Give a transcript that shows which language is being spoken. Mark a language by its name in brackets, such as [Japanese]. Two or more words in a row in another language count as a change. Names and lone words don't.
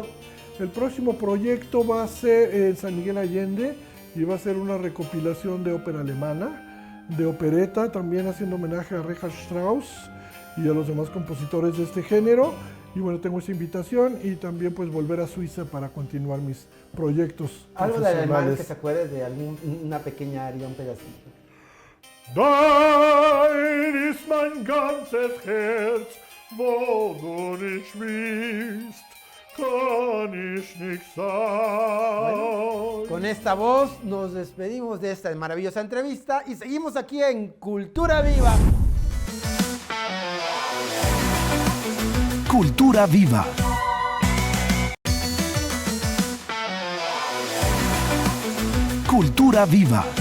[Spanish] El próximo proyecto va a ser en San Miguel Allende y va a ser una recopilación de ópera alemana, de opereta, también haciendo homenaje a Richard Strauss y a los demás compositores de este género. Y bueno, tengo esa invitación y también pues volver a Suiza para continuar mis proyectos Algo de alemán que profesionales. se acuerde de una pequeña aria, un pedacito. [German] Dein ist mein ganzes Herz, wo du nicht bist, kann ich nicht sein. [Spanish] Con esta voz nos despedimos de esta maravillosa entrevista y seguimos aquí en Cultura Viva. Cultura Viva. Cultura Viva.